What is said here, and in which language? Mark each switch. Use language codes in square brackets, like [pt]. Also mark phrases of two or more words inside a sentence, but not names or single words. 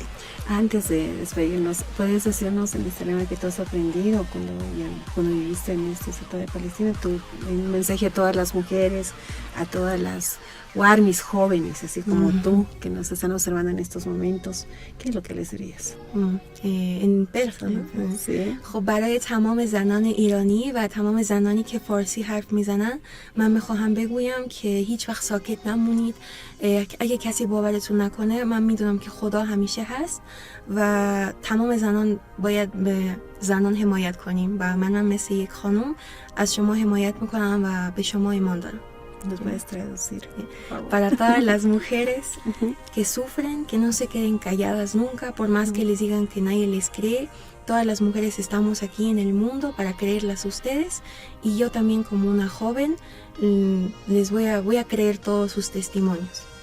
[es] Antes de despedirnos, ¿puedes decirnos en este tema que tú has aprendido cuando viviste en este sector de Palestina? Un mensaje a todas las mujeres, a todas las Warmis jóvenes, así como tú, que nos están observando en estos momentos. ¿Qué es lo que les dirías? En persa. [fa] خب برای تمام زنان ایرانی و تمام زنانی که فارسی حرف میزنن من میخواهم بگویم که هیچ وقت ساکت نمونید. اگه کسی باورتون نکنه، من میدونم که خدا همیشه هست و تمام زنان باید به زنان حمایت کنیم و منم مثل یک خانم از شما حمایت میکنم و به شما ایمان دارم. [es] ¿Nos puedes traducir? Para todas las mujeres que sufren, que no se queden calladas nunca, por más que les digan que nadie les cree. Todas las mujeres estamos aquí en el mundo para creerlas a ustedes, y yo también, como una joven, les voy a creer todos sus testimonios.